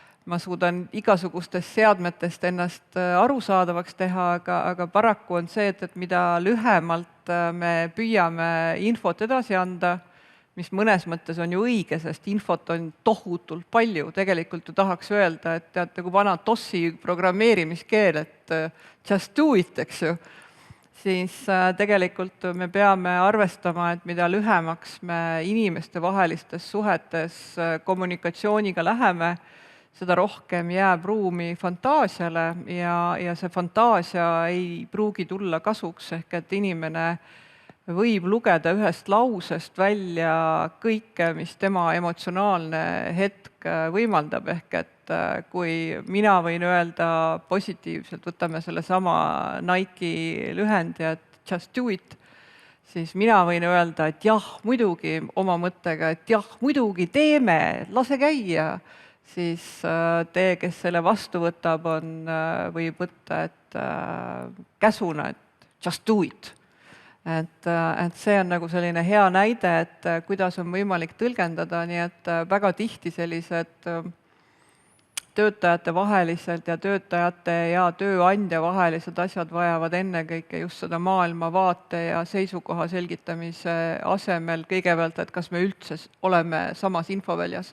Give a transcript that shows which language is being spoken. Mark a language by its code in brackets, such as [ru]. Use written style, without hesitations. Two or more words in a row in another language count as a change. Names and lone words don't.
[et] ma suudan igasugustest seadmetest ennast arusaadavaks teha, aga paraku on see, et mida lühemalt me püüame infot edasi anda, mis mõnes mõttes on ju õige, sest infot on tohutult palju. Tegelikult ju tahaks öelda, et teate, kui vana DOS-i programmeerimiskeel, et [en] just do it, [et] eks ju, siis tegelikult me peame arvestama, et mida lühemaks me inimeste vahelistes suhetes kommunikatsiooniga läheme, seda rohkem jääb ruumi fantaasiale ja see fantaasia ei pruugi tulla kasuks, ehk et inimene võib lugeda ühest lausest välja kõike, mis tema emotsionaalne hetk võimaldab, ehk et kui mina võin öelda positiivselt, võtame selle sama Nike'i lühendi, et [en] just do it, [et] siis mina võin öelda, et jah, muidugi oma mõttega, et jah, muidugi teeme, lase käia, siis tee, kes selle vastu võtab, võib võtta, et käsuna, et [en] just do it. [et] Et see on nagu selline hea näide, et kuidas on võimalik tõlgendada, nii et väga tihti sellised töötajate vaheliselt ja töötajate ja tööandja vahelised asjad vajavad ennekõike just seda maailmavaate ja seisukoha selgitamise asemel kõigepealt, et kas me üldse oleme samas infoväljas.